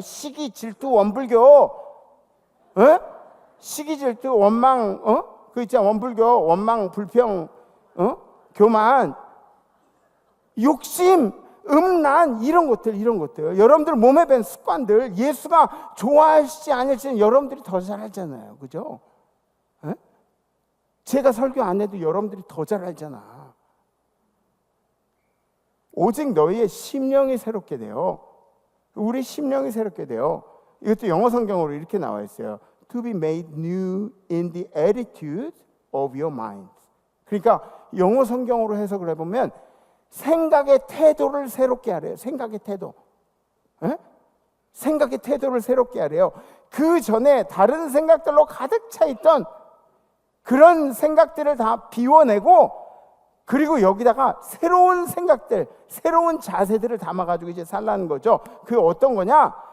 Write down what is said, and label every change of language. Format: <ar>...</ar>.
<ko>시기, 질투, 원불교, 시기, 질투, 원망, 그 있잖아, 원불교, 원망, 불평, 교만, 욕심, 음란 이런 것들 여러분들 몸에 밴 습관들 예수가 좋아하시지 않을지는 여러분들이 더 잘 알잖아요. 그죠? 제가 설교 안 해도 여러분들이 더 잘 알잖아. 오직 너희의 심령이 새롭게 돼요. 우리 심령이 새롭게 돼요. 이것도 영어 성경으로 이렇게 나와 있어요.</ko> <en>To be made new in the attitude of your mind.</en> <ko>그러니까 영어 성경으로 해석을 해보면 생각의 태도를 새롭게 하래요. 생각의 태도. 생각의 태도를 새롭게 하래요. 그 전에 다른 생각들로 가득 차 있던 그런 생각들을 다 비워내고 그리고 여기다가 새로운 생각들, 새로운 자세들을 담아가지고 이제 살라는 거죠. 그게 어떤 거냐?</ko>